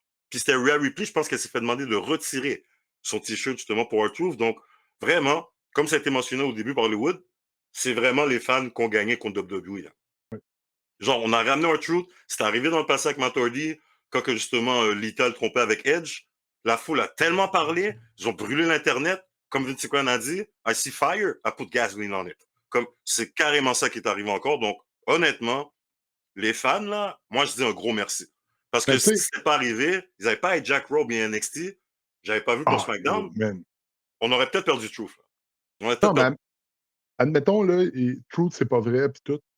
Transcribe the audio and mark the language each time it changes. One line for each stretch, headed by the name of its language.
French: Puis c'était Rhea Ripley, je pense qu'elle s'est fait demander de retirer son t-shirt justement pour R-Truth. Donc, vraiment, comme ça a été mentionné au début par Hollywood, c'est vraiment les fans qui ont gagné contre WWE. Là. Genre, on a ramené R-Truth, c'est arrivé dans le passé avec Matt Hardy, quand que justement Lita le trompait avec Edge. La foule a tellement parlé, ils ont brûlé l'Internet. Comme Vince McMahon a dit,
English: I see fire, I put gasoline on it.
French: Comme c'est carrément ça qui est arrivé encore. Donc, honnêtement, les fans, là, moi, je dis un gros merci. Parce que Ben, si tu sais, c'était pas arrivé, ils n'avaient pas été Jack Rowe et NXT, j'avais pas vu pour SmackDown,
English: man.
French: on aurait peut-être perdu Truth. Là. On aurait Non, peut-être perdu. mais admettons, là, Truth, c'est pas vrai, puis tout.